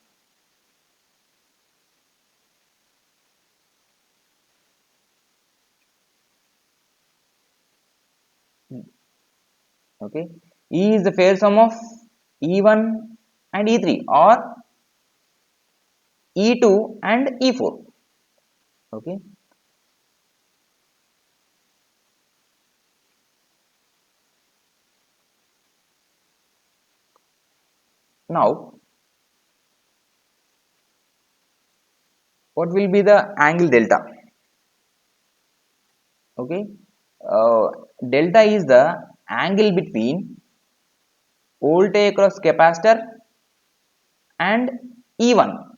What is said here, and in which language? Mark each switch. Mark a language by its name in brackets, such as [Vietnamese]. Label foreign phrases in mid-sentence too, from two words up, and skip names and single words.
[English] Okay, E is the fair sum of E1 and E3 or E2 and E4. Okay, now what will be the angle delta? Okay, uh, delta is the angle between voltage across capacitor and E1.